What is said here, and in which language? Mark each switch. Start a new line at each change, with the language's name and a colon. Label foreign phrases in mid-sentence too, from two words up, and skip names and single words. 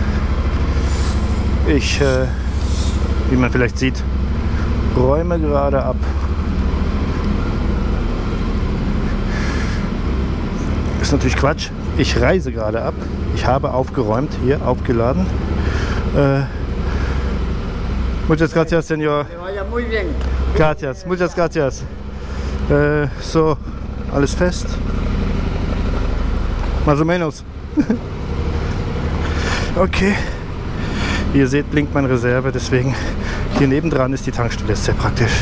German: Ich, wie man vielleicht sieht, räume gerade ab. Ist natürlich Quatsch. Ich reise gerade ab. Ich habe aufgeräumt, hier aufgeladen.
Spanish: Muchas gracias, señor. Muy bien. Gracias, muchas gracias.
German: So, alles fest.
Spanish: Más o menos.
German: Okay. Wie ihr seht, blinkt meine Reserve, deswegen hier nebendran ist die Tankstelle, ist sehr praktisch.